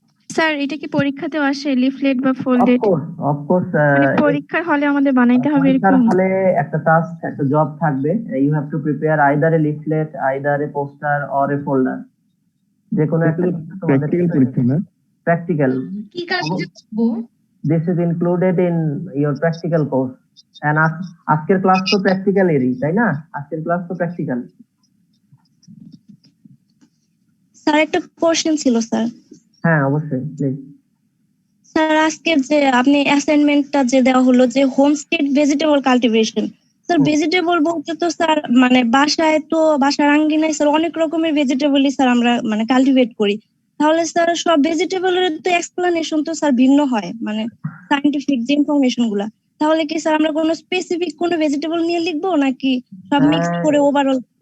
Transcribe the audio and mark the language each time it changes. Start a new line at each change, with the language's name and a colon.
Bangla: Sir এটা কি পরীক্ষাতেও আসে লিফলেট বা ফোল্ডেড?
English: of course
Bangla: পরীক্ষার হলে আমাদের বানাইতে হবে পরীক্ষার এরকম? হলে একটা টাস্ক, একটা জব থাকবে,
English: you have to prepare either a leaflet, either a poster or a folder,
Bangla: যে কোনো একটা তোমাদের প্র্যাকটিক্যাল পরীক্ষা না? প্র্যাকটিক্যাল। কি কাজে করব?
English: This is included in your practical course.
Bangla: And আজকের ক্লাস তো প্র্যাকটিক্যালেরই, তাই না? আজকের ক্লাস তো প্র্যাকটিক্যাল। স্যার একটা কোশ্চেন ছিল স্যার। হ্যাঁ অবশ্যই, প্লিজ। স্যার আজকে যে আপনি অ্যাসাইনমেন্টটা যে দেওয়া হলো যে homestead vegetable cultivation, sir vegetable বলতে তো স্যার মানে বাসার আঙ্গিনায় স্যার অনেক রকমের ভেজিটেবলই স্যার আমরা মানে কাল্টিভেট করি, তাহলে স্যার সব ভেজিটেবলের তো এক্সপ্লানেশন তো স্যার ভিন্ন হয়, মানে সায়েন্টিফিক যে ইনফরমেশন গুলা, তাহলে কি স্যার আমরা কোনো স্পেসিফিক কোনো ভেজিটেবল নিয়ে লিখবো নাকি সব মিক্সড করে ওভারঅল?